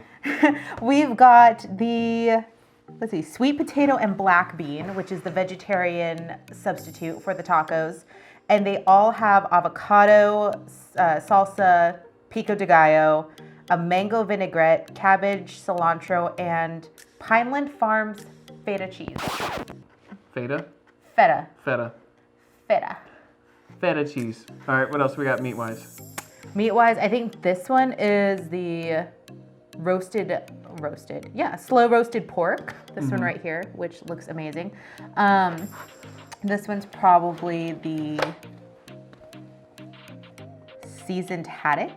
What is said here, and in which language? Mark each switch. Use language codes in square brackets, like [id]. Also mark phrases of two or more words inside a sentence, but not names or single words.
[en] We've got the, let's see, sweet potato and black bean, which is the vegetarian substitute for the tacos. And they all have avocado, salsa, pico de gallo, a mango vinaigrette, cabbage, cilantro, and Pineland Farms feta cheese. Feta? Feta. Feta. Feta. Feta cheese. All right, what else we got meat-wise? Meat-wise, I think this one is the slow roasted pork. This one right here, which looks amazing. This one's probably the seasoned haddock.